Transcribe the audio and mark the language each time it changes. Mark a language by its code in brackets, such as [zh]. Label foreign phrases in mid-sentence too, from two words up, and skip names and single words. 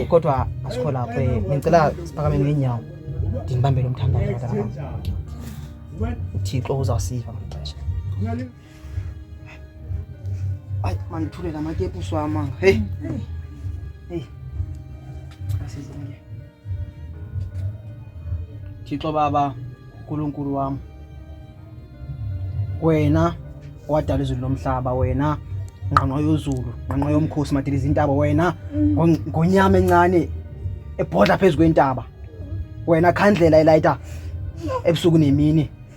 [zu] Kodwa asikho lapho ngicela siphakame ngeenyawo. [xh] Ndinibambele umthandazo mntana wami. uThixo uzawusiva ngexesha. Ay mandithule la makepu swama. Hey sizile. Thixo Baba, [zu] uNkulunkulu wami, wena owadala izulu lomhlaba, wena ngqongqo yozulu, ngqongqo yomkhosi madiliza intaba, wena ngonyama encane ebhodla phezulu kwentaba, wena khandlela elayita ebusuku nemini.